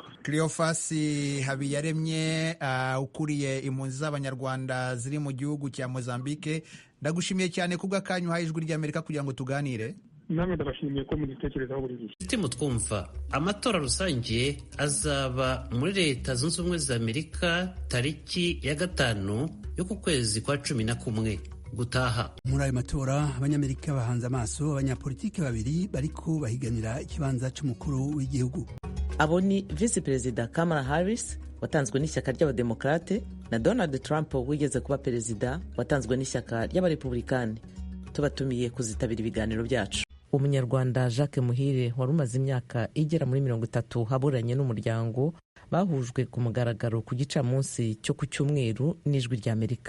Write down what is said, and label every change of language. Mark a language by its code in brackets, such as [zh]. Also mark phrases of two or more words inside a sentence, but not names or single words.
[rw] Cleophas Habiyaremye, ukuriye impunzi z'abanyarwanda ziri mu gihugu cya Mozambique, ndagushimiye cyane kubw'akanyu uhaye Ijwi ry'Amerika kugira ngo tuganire. Namwe ndabashimiye ko mugitekerezaho buri gihe. [rn] Timo twumva amatora rusange azaba muri Leta Zunze Ubumwe za Amerika tariki ya 5 yo ku kwezi kwa 11 gutaha. Muri ayo matora abanyamerika bahanze amaso abanyapolitiki babiri bariko bahiganira ikibanza c'umukuru w'igihugu. Abo ni Vice Perezida Kamala Harris watanzwe n'ishyaka ry'abademokrate na Donald Trump wigeze kuba perezida watanzwe n'ishyaka ry'abarepublikani. [rw] Tubatumiye kuzitabira ibiganiro byacu. Umunyarwanda Jacques Muhire wari umaze imyaka igera muri 30 haburanye n'umuryango bahujwe ku mugaragaro ku gicamunsi cyo ku Cyumweru n'Ijwi ry'Amerika.